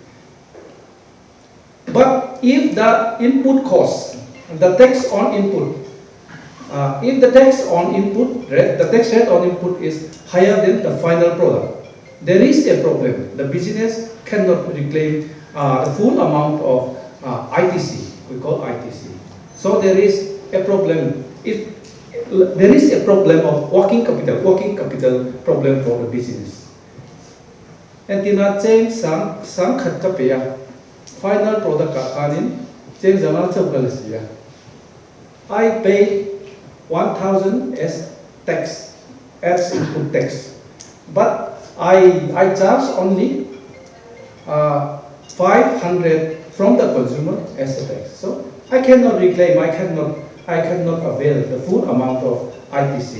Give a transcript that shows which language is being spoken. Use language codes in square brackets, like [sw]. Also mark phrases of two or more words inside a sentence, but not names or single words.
[en] But if the input cost, the tax on input, if the tax on input rate, the tax rate on input is higher than the final product, there is a problem. The business cannot reclaim the full amount of ITC. We call ITC. So there is a problem. There is a problem of working capital problem for the business. [pck] Antina cheng sang khat ka paya [en] final product [pck] ka kanin cheng jamal chapkalasiya. [en] I pay 1,000 as tax, as input tax, but I charge only 500 from the consumer as a tax. So I cannot reclaim, I cannot avail the full amount of ITC.